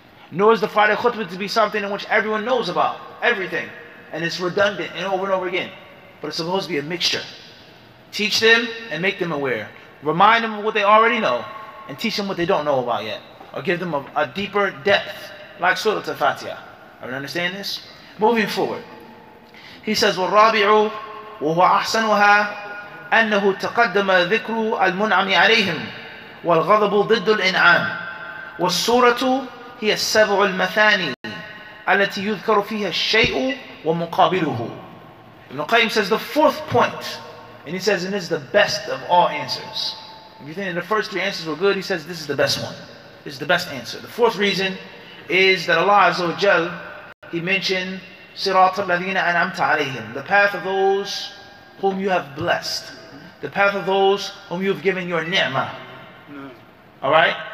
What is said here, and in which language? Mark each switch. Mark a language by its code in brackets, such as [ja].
[en] Nor is the Friday khutbah to be something in which everyone knows about everything and it's redundant and over again. But it's supposed to be a mixture. Teach them and make them aware. remind them of what they already know, and teach them what they don't know about yet, or give them a deeper depth, like Surah Fatiha. Are you understand this? Moving forward, he says, [ar] وَالرَّابِعُ وَهُوَ أَحْسَنُهَا أنه تقدم ذكر المنعم عليهم والغضب ضد الإنعام والسورة هي السبع المثاني التي يذكر فيها الشيء ومقابله. [en] Ibn Qayyim says the fourth point, and he says, and this is the best of all answers. If you think the first three answers were good, he says this is the best one. This is the best answer. The fourth reason is that Allah Azza wa Jal, He mentioned [ar] صراط الذين أنعمت عليهم, [en] the path of those whom you have blessed, the path of those whom you have given your ni'mah. Alright?